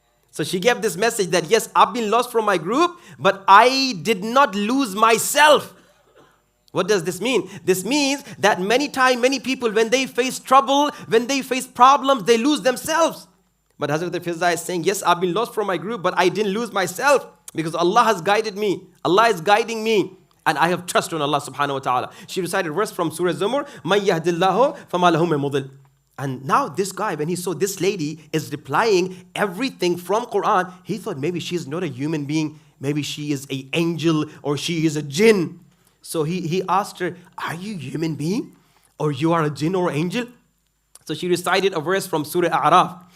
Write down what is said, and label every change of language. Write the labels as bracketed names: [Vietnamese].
[English] So she gave this message that yes, I've been lost from my group, but I did not lose myself. What does this mean? This means that many people, when they face trouble, when they face problems, they lose themselves. But Hazrat Fizza is saying, yes, I've been lost from my group, but I didn't lose myself because Allah has guided me. Allah is guiding me. And I have trust on Allah subhanahu wa ta'ala. She recited a verse from Surah Zumar, [Arabic] مَن يَهْدِ اللَّهُ فَمَا لَهُ مِن مُضِلٍ. [English] And now this guy, when he saw this lady is replying everything from Quran, he thought maybe she is not a human being. Maybe she is an angel or she is a jinn. So he asked her, are you a human being? Or you are a jinn or angel? So she recited a verse from Surah A'raf.